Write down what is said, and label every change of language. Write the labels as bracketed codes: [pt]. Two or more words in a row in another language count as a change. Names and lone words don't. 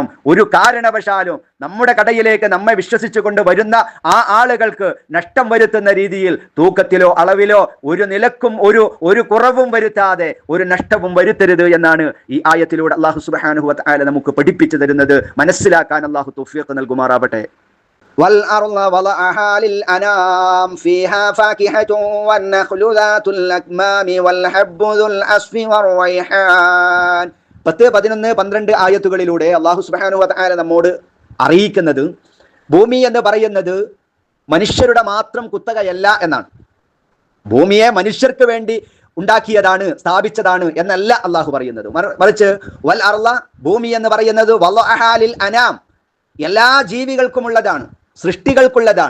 [ml] ഒരു കാരണവശാലും നമ്മുടെ കടയിലേക്ക് നമ്മെ വിശ്വസിച്ചുകൊണ്ട് വരുന്ന ആ ആളുകൾക്ക് നഷ്ടം വരുത്തുന്ന രീതിയിൽ തൂക്കത്തിലോ അളവിലോ ഒരു നിലക്കും ഒരു കുറവും വരുത്താതെ ഒരു നഷ്ടവും വരുത്തരുത് എന്നാണ് ഈ ആയത്തിലൂടെ [ar] الله سبحانه وتعالى [ml] നമുക്ക് പഠിപ്പിച്ചു തരുന്നത്. മനസ്സിലാക്കാൻ അല്ലാഹു തൗഫീഖ് നൽകുമാറാവട്ടെ. [ar] والأرض وضعها للأنام فيها فاكهة والنخل ذات الأكمام والحب ذو العصف والريحان [ml] 10, 11, 12 ആയത്തുകളിലൂടെ [ar] الله سبحانه وتعالى [ml] നമ്മോട് അറിയിക്കുന്നത് ഭൂമി എന്ന് പറയുന്നത് മനുഷ്യരുടെ മാത്രം കുത്തകയല്ല എന്നാണ്. ഭൂമിയെ മനുഷ്യർക്ക് വേണ്ടി ഉണ്ടാക്കിയതാണ്, സ്ഥാപിച്ചതാണ് എന്നല്ല അള്ളാഹു പറയുന്നത്. മറിച്ച് [ar] والأرض, [ml] ഭൂമി എന്ന് പറയുന്നത് [ar] وضعها للأنام, [ml] എല്ലാ ജീവികൾക്കുമുള്ളതാണ്, സൃഷ്ടികൾക്കുള്ളതാണ്.